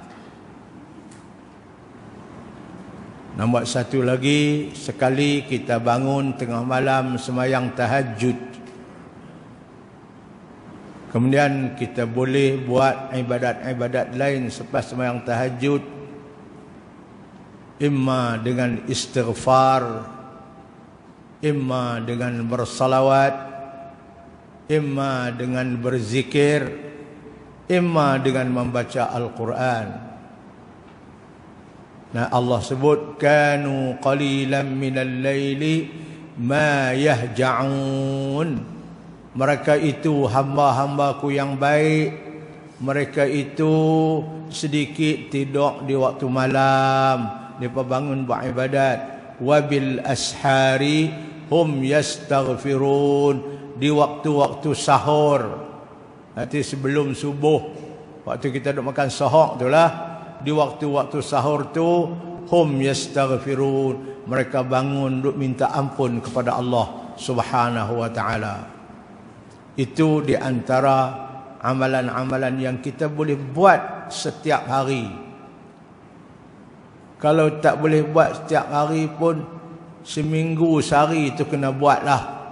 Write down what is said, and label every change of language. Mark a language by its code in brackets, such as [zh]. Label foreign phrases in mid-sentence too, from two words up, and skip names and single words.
[ms] Nombor satu lagi, sekali kita bangun tengah malam sembahyang tahajud, kemudian kita boleh buat ibadat-ibadat lain selepas sembahyang tahajud, imma dengan istighfar, imma dengan bersalawat, imma dengan berzikir, imma dengan membaca Al-Quran. Nah, Allah sebut [ar] كانوا قليلا من الليل ما يهجعون. [ms] Mereka itu hamba-hambaku yang baik, mereka itu sedikit tidur di waktu malam, mereka bangun beribadat. [ar] وبالأسحار هم يستغفرون, [ms] di waktu-waktu sahur, nanti sebelum subuh, waktu kita duk makan sahur itulah, di waktu-waktu sahur tu [ar] هم يستغفرون, [ms] mereka bangun duk minta ampun kepada Allah [ar] سبحانه وتعالى. [ms] Itu di antara amalan-amalan yang kita boleh buat setiap hari. Kalau tak boleh buat setiap hari pun, seminggu sehari itu kena buatlah.